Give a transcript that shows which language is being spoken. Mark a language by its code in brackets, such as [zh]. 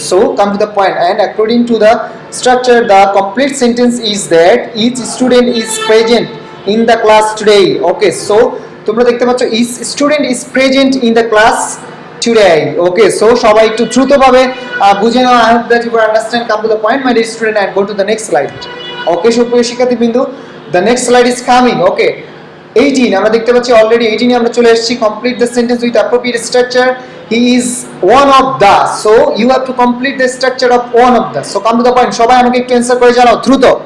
[en] So come to the point and according to the structure the complete sentence is that each student is present in the class today. Okay, so [bn] তোমরা দেখতে পাচ্ছ [en] each student is present in the class today. [bn] Okay, so সবাই একটু দ্রুতভাবে বুঝে নাও। [en] I hope that you will understand. Come to the point my dear student and go to the next slide. Okay, [bn] সুপ্রিয় শিক্ষার্থীবৃন্দ, [en] the next slide is coming. [bn] Okay, 18 আমরা দেখতে পাচ্ছি already 18 এ আমরা চলে এসেছি। [en] complete the sentence with appropriate structure. He is one of the, so you have to complete the structure of one of the. So come to the point, [bn] সবাই আমাকে একটু answer করে জানাও দ্রুত।